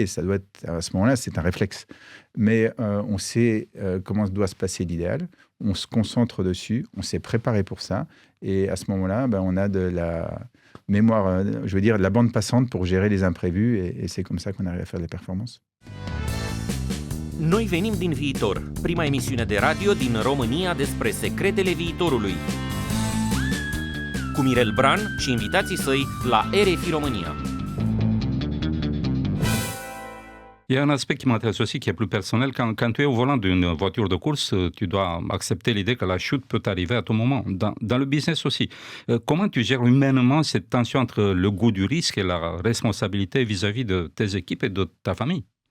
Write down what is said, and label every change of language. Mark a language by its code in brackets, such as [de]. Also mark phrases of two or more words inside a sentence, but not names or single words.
[fr] Ça doit être, à ce moment-là, c'est un réflexe. Mais on sait comment doit se passer l'idéal, on se concentre dessus, on s'est préparé pour ça. Et à ce moment-là, on a de la mémoire, je veux dire, de la bande passante pour gérer les imprévus. Et c'est comme ça qu'on arrive à faire des performances. [ro] Noi venim din viitor, prima emisiune de radio din România despre secretele viitorului. Cu Mirel Bran și invitații săi la RFI România. [fr] Il y a un aspect qui m'intéresse aussi, qui est plus personnel. Quand tu es au volant d'une voiture de course, tu dois accepter l'idée que la chute peut arriver à tout moment. Dans le business aussi. Comment tu gères humainement cette tension entre le goût du risque et la responsabilité vis-à-vis de tes équipes et de ta famille?